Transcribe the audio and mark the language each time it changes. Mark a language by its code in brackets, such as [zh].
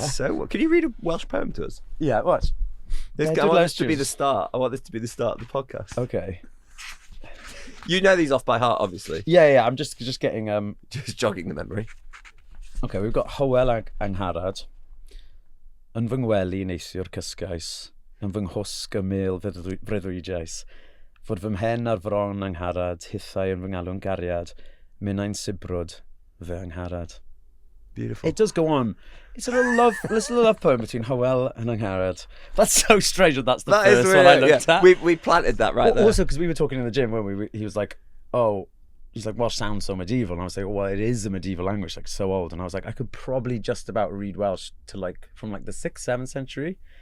[en] So, can you read a Welsh poem to us? Yeah, what? I want this to be the start. I want this to be the start of the podcast. Okay. You know these off by heart, obviously. Yeah, I'm just getting... Just jogging the memory. Okay, we've got Hywel Angharad. [cy] Yn fy ngwely neisiwr cysgais, yn fy nghwsg y mêl freuddwydais, fod fy mhen ar fron angharad, hithau yn fy ngalw'n gariad, minnau'n sibrwd fy angharad. [en] Beautiful. It does go on. It's a little love poem between Hywel and Angharad. That's so strange that that's the first one I looked at. We planted that right there. Also, because we were talking in the gym, weren't we? He was like, Welsh sounds so medieval. And I was like, well, it is a medieval language, like so old. And I was like, I could probably just about read Welsh to from the 6th, 7th century.